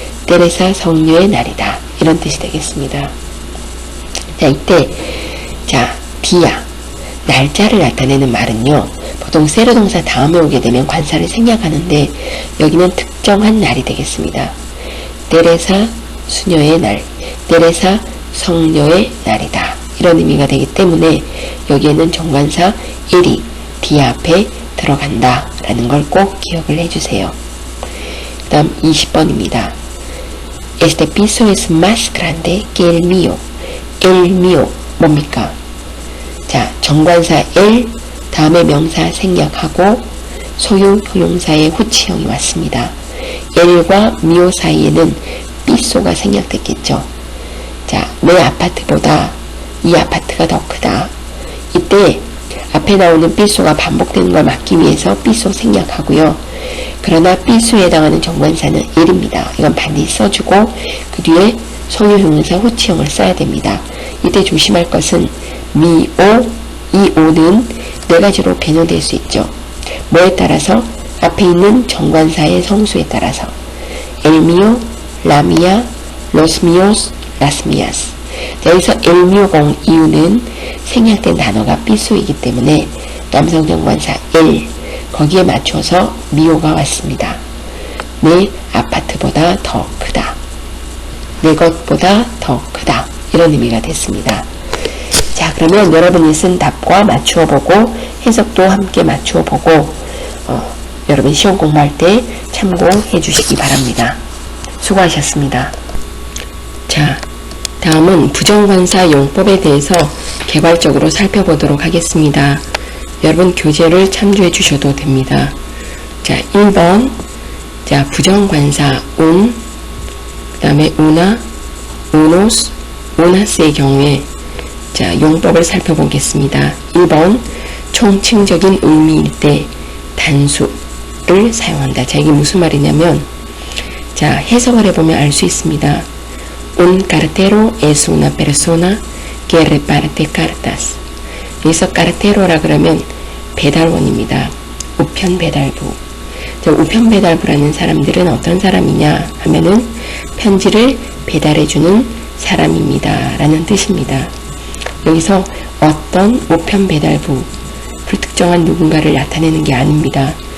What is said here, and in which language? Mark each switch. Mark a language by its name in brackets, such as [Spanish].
[Korean] 테레사 성녀의 날이다. 이런 뜻이 되겠습니다. 자, 이때 자, 디아, 날짜를 나타내는 말은요, 보통 세로 동사 다음에 오게 되면 관사를 생략하는데 여기는 특정한 날이 되겠습니다. 테레사 수녀의 날, 테레사 성녀의 날이다. 이런 의미가 되기 때문에 여기에는 정관사 일이 디아 앞에 들어간다 라는 걸 꼭 기억을 해주세요. 그 다음 20번입니다. [Spanish] Este piso es más grande que el mío. El mío [Korean] 뭡니까? 자, 정관사 el 다음에 명사 생략하고 소유 형용사의 후치형이 왔습니다. el과 mio 사이에는 piso가 생략됐겠죠. 자, 내 아파트보다 이 아파트가 더 크다. 이때 앞에 나오는 piso가 반복되는 걸 막기 위해서 piso 생략하고요. 그러나 piso에 해당하는 정관사는 el입니다. 이건 반드시 써주고 그 뒤에 소유 형용사 후치형을 써야 됩니다. 이때 조심할 것은 mi, o, 이 o는 네 가지로 변형될 수 있죠. 뭐에 따라서? 앞에 있는 정관사의 성수에 따라서 [Spanish] el mío, la mía, los míos, las mías. [Korean] 자, 여기서 [Spanish] el mío [Korean] 공 이유는 생략된 단어가 piso이기 때문에 남성 정관사 el, 거기에 맞춰서 미오가 왔습니다. 내 아파트보다 더 크다. 내 것보다 더 크다. 이런 의미가 됐습니다. 자, 그러면 여러분이 쓴 답과 맞추어 보고 해석도 함께 맞추어 보고 여러분 시험 공부할 때 참고해 주시기 바랍니다. 수고하셨습니다. 자, 다음은 부정관사 용법에 대해서 개괄적으로 살펴보도록 하겠습니다. 여러분 교재를 참조해 주셔도 됩니다. 자, 1번. 자, 부정관사 un, 그 다음에 una, unos, unas의 경우에 자, 용법을 살펴보겠습니다. 1번. 총칭적인 의미일 때 단수를 사용한다. 자, 이게 무슨 말이냐면 자, 해석을 해보면 알 수 있습니다. [Spanish] Un cartero es una persona que reparte cartas. [Korean] 여기서 cartero라 그러면 배달원입니다. 우편 배달부. 자, 우편 배달부라는 사람들은 어떤 사람이냐 하면은 편지를 배달해주는 사람입니다. 라는 뜻입니다. 여기서 어떤 우편 배달부, 불특정한 누군가를 나타내는 게 아닙니다.